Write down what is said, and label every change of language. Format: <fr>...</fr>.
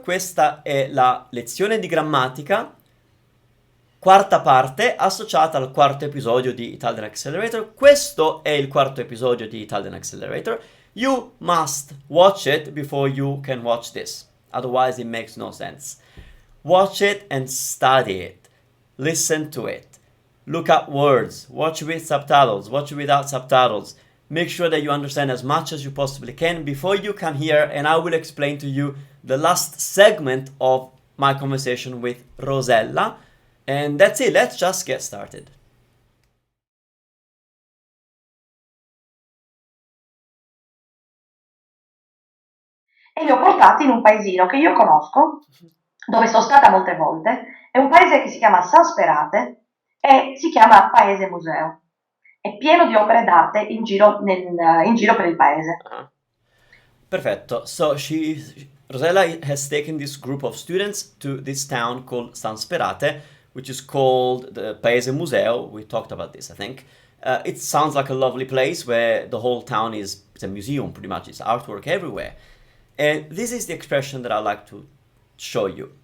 <it>Questa è la lezione di grammatica, quarta parte, associata al quarto episodio di Italian Accelerator. Questo è il quarto episodio di Italian Accelerator.</it> <en>You must watch it before you can watch this. Otherwise it makes no sense. Watch it and study it. Listen to it. Look up words. Watch with subtitles. Watch without subtitles. Make sure that you understand as much as you possibly can before you come here, and I will explain to you the last segment of my conversation with Rosella. And that's it, let's just get started.</en> <it>E li ho portati in un paesino che io conosco, dove sono stata molte volte. È un paese che si chiama San Sperate e si chiama Paese Museo. È pieno di opere d'arte in giro, in giro per il paese. Perfetto.</it> <en>So Rosella has taken this group of students to this town called San Sperate, which is called the Paese Museo. We talked about this, I think. It sounds like a lovely place where the whole town it's a museum, pretty much. It's artwork everywhere. And this is the expression that I like to show you.</en>